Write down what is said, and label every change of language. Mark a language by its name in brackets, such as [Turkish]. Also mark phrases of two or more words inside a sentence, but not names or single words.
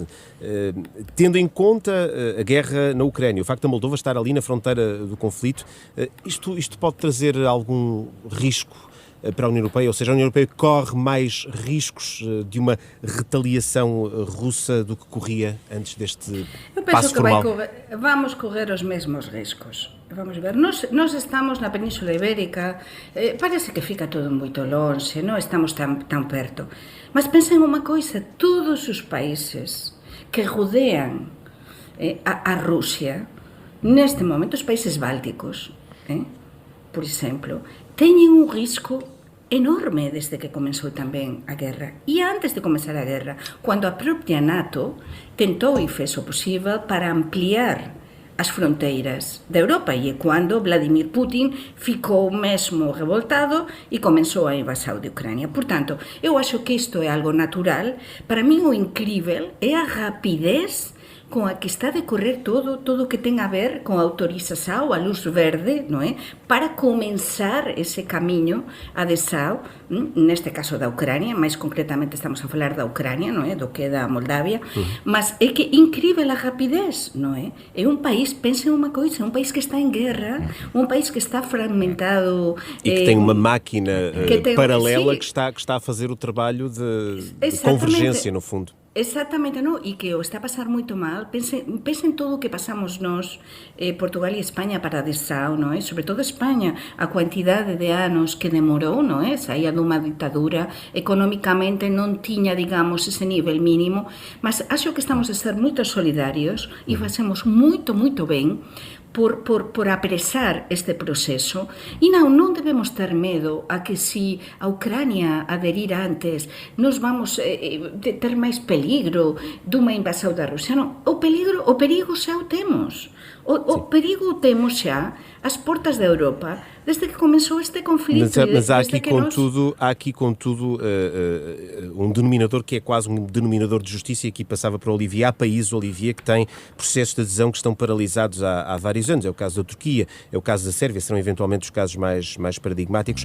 [Portuguese] Tendo em conta a guerra na Ucrânia, o facto da Moldova estar ali na fronteira do conflito, isto pode trazer algum risco para a União Europeia? Ou seja, a União Europeia corre mais riscos de uma retaliação russa do que corria antes deste passo formal? Eu penso que vamos correr os mesmos riscos. [Galician] Vamos ver, nós estamos na Península Ibérica, parece que fica todo moito longe, non estamos tan perto. Mas pensen unha coisa, todos os países que rodean a Rusia, neste momento os países bálticos, por exemplo, teñen un risco enorme desde que comenzou tamén a guerra. E antes de comenzar a guerra, cando a propia NATO tentou e fez o posible para ampliar as fronteiras da Europa, e é cando Vladimir Putin ficou mesmo revoltado e comenzou a invasão de Ucrânia. [Portuguese] Portanto, eu acho que isto é algo natural. Para mí o incrível é a rapidez com a que está a decorrer todo o que tem a ver com a autorização, a luz verde, não é? Para começar esse caminho a adesão, neste caso da Ucrânia, mais concretamente estamos a falar da Ucrânia, não é? Do que da Moldávia, mas é que incrível a rapidez, não é? É um país, pensem uma coisa, um país que está em guerra, um país que está fragmentado. E que tem uma máquina paralela que está a fazer o trabalho de convergência, no fundo. [Galician] Exactamente, non? E que o está a pasar moito mal. Pensen todo o que pasamos nós, Portugal e España para a adesão, non é? Sobre todo España, a cuantidade de anos que demorou, non é? Saía dunha ditadura, economicamente non tiña, digamos, ese nivel mínimo, mas acho que estamos a ser moito solidarios e facemos moito ben por apresar este proceso. E non debemos ter medo a que se a Ucrânia aderir antes, nos vamos ter máis peligro dunha invasão da Rusia. Non, o perigo xa o temos. O perigo o temos xa às portas da Europa desde que começou este conflito. [Portuguese] Mas há aqui, contudo, um denominador que é quase um denominador de justiça, e aqui passava para o Olivier. Há países, Olivier, que têm processos de adesão que estão paralisados há vários anos. É o caso da Turquia, é o caso da Sérvia, serão eventualmente os casos mais paradigmáticos.